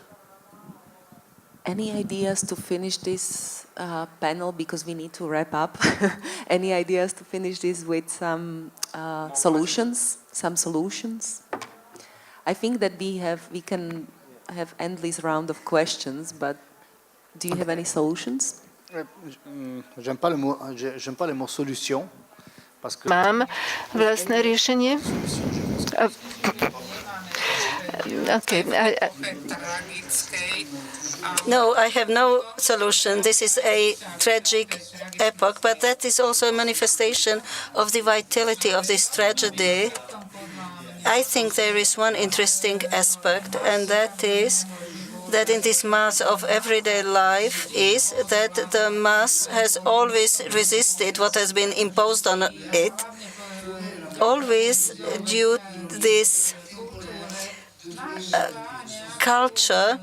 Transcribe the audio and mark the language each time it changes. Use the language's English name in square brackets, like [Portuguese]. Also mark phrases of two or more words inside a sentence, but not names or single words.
[English] Any ideas to finish this panel, because we need to wrap up? Any ideas to finish this with some solutions? Some solutions? I think that we can have endless round of questions, but do you have any solutions? [French] J'aime pas le mot solution. [Slovak] Mám vlastné riešenie. [English] Okay. No, I have no solution. This is a tragic epoch, but that is also a manifestation of the vitality of this tragedy. I think there is one interesting aspect, and that is that in this mass of everyday life is that the mass has always resisted what has been imposed on it, always due to this culture.